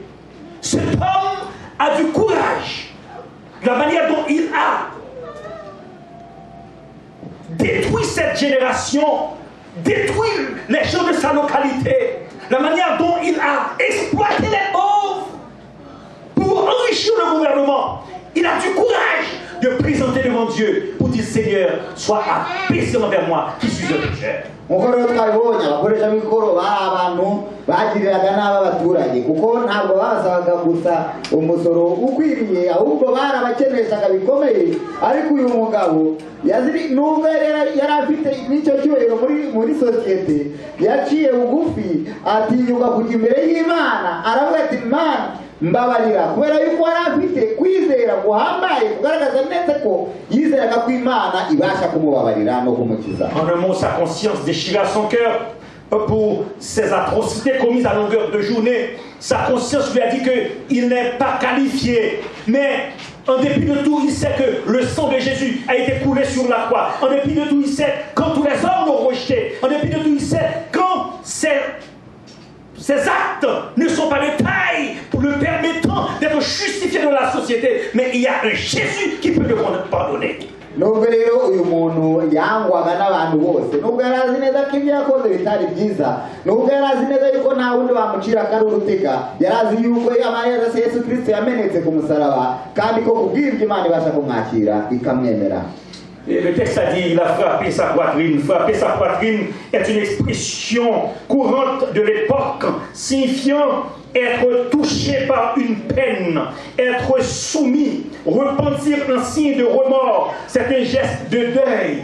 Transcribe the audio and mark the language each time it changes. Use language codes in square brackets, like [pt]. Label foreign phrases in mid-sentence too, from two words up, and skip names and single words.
[fr] Cet homme a du courage, de la manière dont il a détruit cette génération, détruit les gens de sa localité, la manière dont il a exploité les pauvres pour enrichir le gouvernement. Il a du courage de présenter devant Dieu pour dire: Seigneur, sois apaisant envers moi qui suis un pécheur. [rw] Mukoro twabonye abakoresha mikoro abantu bagiriraga n'abaturage kuko ntabwo basabaga gusa umusoro ukwiriye, ahubwo barabakeneshaga bikomeye. Ariko uyu mugabo yaziri nubwo yari afite n'icyo cyubahiro muri sosiyete, yaciye bugufi atinyuka kujya imbere y'Imana, aravuga ati: Imana mbabarira, kubera yuko yari afite kwizera guhambaye kugaragaza neza ko yizeraga ko Imana ibasha kumubabarira no kumukiza. [fr] En un mot, sa conscience déchira son cœur pour ces atrocités commises à longueur de journée. Sa conscience lui a dit qu'il n'est pas qualifié, mais en dépit de tout, il sait que le sang de Jésus a été coulé sur la croix. En dépit de tout, il sait quand tous les hommes l'ont rejeté. En dépit de tout, il sait quand ces actes ne sont pas de taille pour le permettant d'être justifié dans la société, mais il y a un Jésus qui peut le pardonner. [rw] Nubwo rero uyu muntu yangwaga n'abantu bose, nubwo yari azi neza ko ibyo yakoze bitari byiza, nubwo yari azi neza yuko nta wundi wamucira akari urutega, yari azi yuko amaraso Yesu Kristo yamenetse ku musaraba, kandi ko kubw'ibyo Imana ibasha kumwakira ikamwemera. [fr] Et le texte a dit: il a frappé sa poitrine. Frapper sa poitrine est une expression courante de l'époque, signifiant être touché par une peine, être soumis, repentir un signe de remords. C'est un geste de deuil.